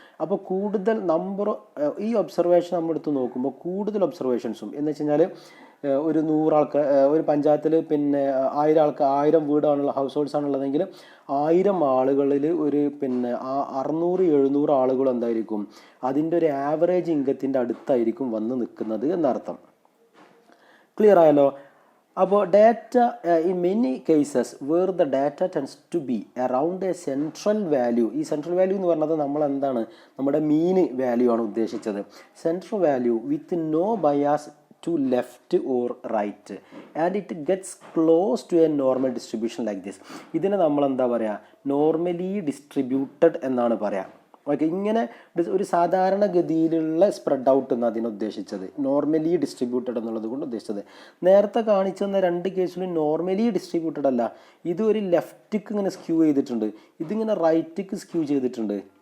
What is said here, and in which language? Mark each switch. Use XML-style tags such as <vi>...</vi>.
<ml>അപ്പോൾ കൂടുതൽ ഈ ഒബ്സർവേഷൻ നമ്മൾ എടുത്ത് നോക്കുമ്പോൾ കൂടുതൽ ഒബ്സർവേഷൻസും എന്ന് വെച്ച് കഴിഞ്ഞാൽ ഒരു 100 ആൾക്കാർ ഒരു പഞ്ചായത്തിൽ പിന്നെ 1000 വീടാണുള്ള ഹൗസ് ഹോൾഡ്സ് ആണുള്ളതെങ്കിൽ 1000 ആളുകളിൽ ഒരു 600-700 ആളുകൾ എന്തായിരിക്കും അതിൻ്റെ ഒരു ആവറേജ് ഇൻകത്തിൻ്റെ അടുത്തായിരിക്കും വന്ന് നിൽക്കുന്നത് എന്നർത്ഥം. ക്ലിയർ ആയല്ലോ?</ml> <en>അപ്പോൾ data in many cases where the data tends to be around a central value.</en> <ml>ഈ സെൻട്രൽ വാല്യൂ എന്ന് പറഞ്ഞത് നമ്മളെന്താണ്, നമ്മുടെ മീൻ വാല്യൂ ആണ് ഉദ്ദേശിച്ചത്.</ml> <en>Central value with no bias to left or right and it gets close to a normal distribution like this.</en> <ml>ഇതിനെ നമ്മൾ എന്താ പറയുക, നോർമലി ഡിസ്ട്രിബ്യൂട്ടഡ് എന്നാണ് പറയാം. ഓക്കെ, ഇങ്ങനെ ഒരു സാധാരണഗതിയിലുള്ള സ്പ്രെഡ് ഔട്ട് എന്ന് അതിനെ ഉദ്ദേശിച്ചത്, നോർമലി ഡിസ്ട്രിബ്യൂട്ടഡ് എന്നുള്ളത് കൊണ്ട് ഉദ്ദേശിച്ചത്. നേരത്തെ കാണിച്ചെന്ന 2 കേസിലും നോർമലി ഡിസ്ട്രിബ്യൂട്ടഡ് അല്ല, ഇത് ഒരു ലെഫ്റ്റിക്ക് ഇങ്ങനെ സ്ക്യൂ ചെയ്തിട്ടുണ്ട്, ഇതിങ്ങനെ റൈറ്റിക്ക് സ്ക്യൂ ചെയ്തിട്ടുണ്ട്.</ml>